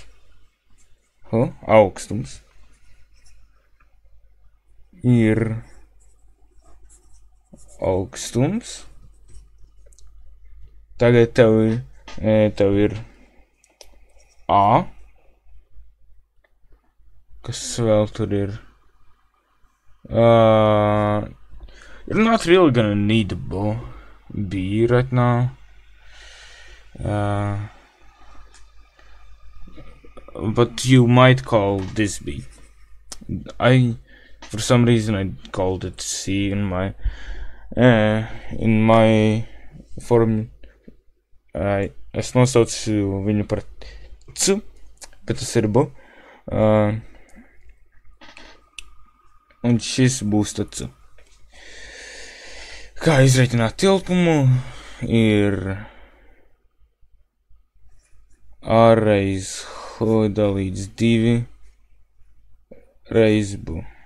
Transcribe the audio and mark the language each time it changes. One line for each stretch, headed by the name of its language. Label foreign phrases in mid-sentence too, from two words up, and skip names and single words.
Latvian: H, augstums. Ir augstums. Tagad tev ir A. Kas vēl tur ir?
English: You're not really gonna need a B right now. But you might call this B. For some reason I called it C in my form.
Latvian: Es nosaucu viņu par C, bet tas ir B. Un šis būs tad C. Kā izreikināt tilpumu ir A reiz H dalīts 2 reiz B.